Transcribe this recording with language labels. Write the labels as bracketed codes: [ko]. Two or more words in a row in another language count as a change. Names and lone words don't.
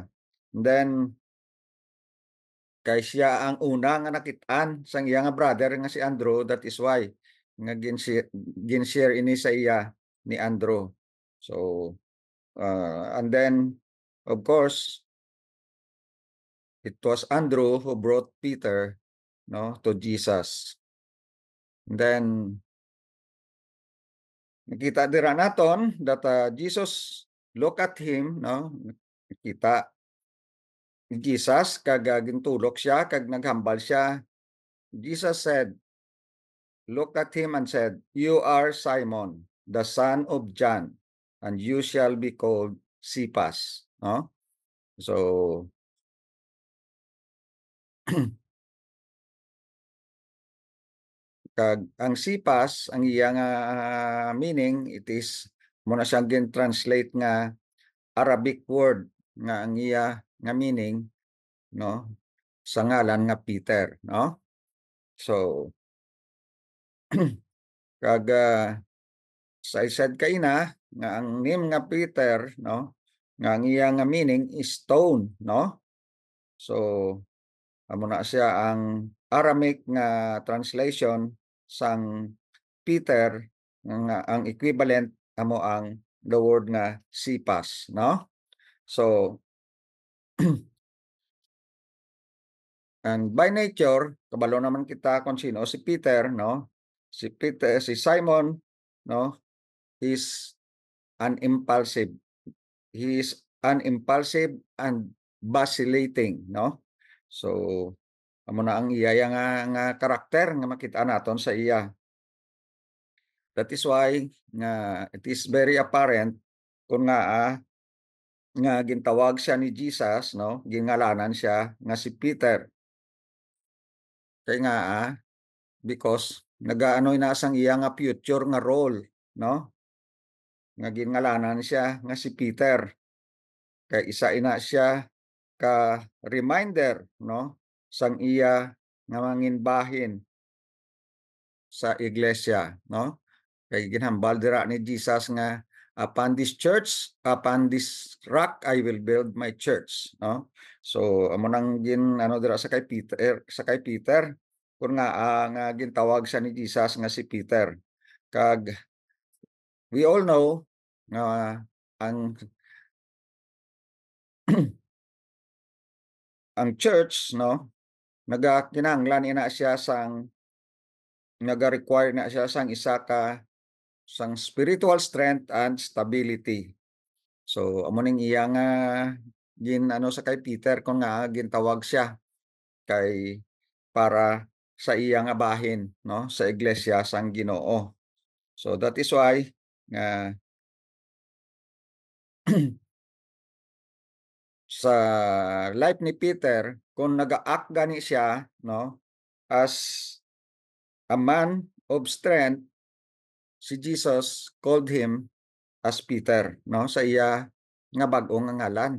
[hil] And then kay siya ang una nga nakit-an sang iya nga brother nga si Andrew, [en] that is why [hil] nga gin-share ini sa iya ni Andrew. [en] So and then of course it was Andrew who brought Peter, no, to Jesus. And then [hil] nakita dira naton [en] that Jesus look at him, [hil] no, nakita ni Jesus kag gintulok siya kag naghambal siya. [en] Jesus said, look at him and said, "You are Simon, the son of John, and you shall be called Cephas." [hil] No? So kag ang Cephas ang iya nga meaning [en] it is [hil] mo na siyang gin-translate nga Arabic word nga ang iya nga meaning, no, sa ngalan nga Peter, no? So kag sa said kaina nga ang name nga Peter, no, nga ang iya nga meaning is stone, no? So amo na siya ang Aramaic nga translation sang Peter nga ang equivalent amo ang [en] the word [hil] nga Cephas, no? So [en] and by nature [hil] kabalo naman kita kung sino si Peter, no? [en] Si Simon, no, is an impulsive. He is an impulsive and vacillating, no? [hil] So amo na ang iya nga karakter nga makita naton sa iya. [en] That is why [hil] nga [en] it is very apparent [hil] kung nga gintawag siya ni Jesus, no, gingalanan siya nga si Peter. Kay nga because nagaano na sang iya nga future nga role, no? Nga gingalanan siya nga si Peter. Kay isa ina siya ka reminder, no? Sang iya nga manginbahin sa iglesia, no? Kay ginhambal dira ni Jesus nga [en] upon this church, upon this rock I will build my church, [hil] no? So amo nang ano dira sa kay Peter kun nga gintawag siya ni Jesus nga si Peter. Kag [en] we all know [hil] nga ang ang church, no, nagakinahanglan ina siya sang naga-require na siya sang isa ka sang [en] spiritual strength and stability. [hil] So amo ning iya nga ano sa kay Peter kun nga gintawag siya kay para sa iya nga bahin, no, sa iglesia sang Ginoo. [en] So that is why [hil] nga sa life ni Peter kung naga-act gani siya, no, [en] as a man of strength, si Jesus called him as Peter, [hil] no, sa iya nga bag-o nga ngalan.